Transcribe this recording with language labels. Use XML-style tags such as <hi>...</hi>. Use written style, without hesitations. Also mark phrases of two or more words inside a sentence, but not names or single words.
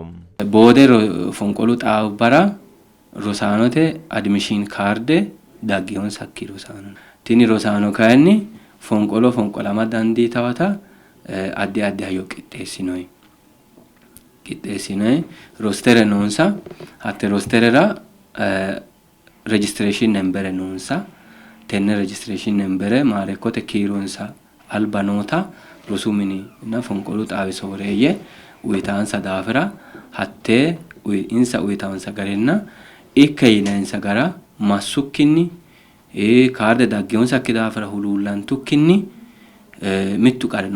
<sid>Boode fonqolu xaabbara rosaanote adimiishin kaarde dagginoonsakki rosaano. Tini rosaano kayinni fonqolama dandiitawata addi addi hayyo qixxeessinoyi. qixxeessinee roostere noonsa hatte roosterera</sid> <en>registration number</en> <sid>noonsa tenne</sid> <en>registration number</en> <sid>maarekkote kiironsa alba noota rosu mini na fonqolu xaawi sooreeyye uyitaansa daafira hattee insa uyitaansa garenna ikke yineensa gara massukkinni kaarde daggeonsa akki daafira huluullantukkinni mittu qare</sid>